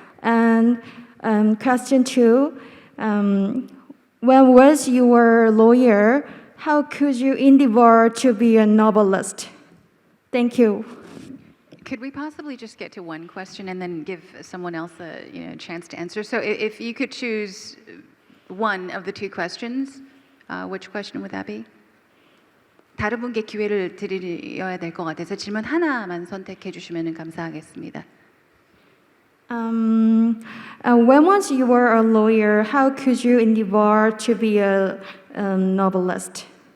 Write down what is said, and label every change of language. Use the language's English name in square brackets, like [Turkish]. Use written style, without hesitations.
[English] And question 2, when was you were a lawyer, how could you endeavor to be a novelist? Thank you. Could we possibly just get to one question and then give someone else a chance to answer? So if you could choose one of the 2 questions, which question would that be? [Korean] 다른 분께 기회를 드려야 될 것 같아서 질문 하나만 선택해 주시면 감사하겠습니다. [English] When once you were a lawyer, how could you endeavor to be a novelist?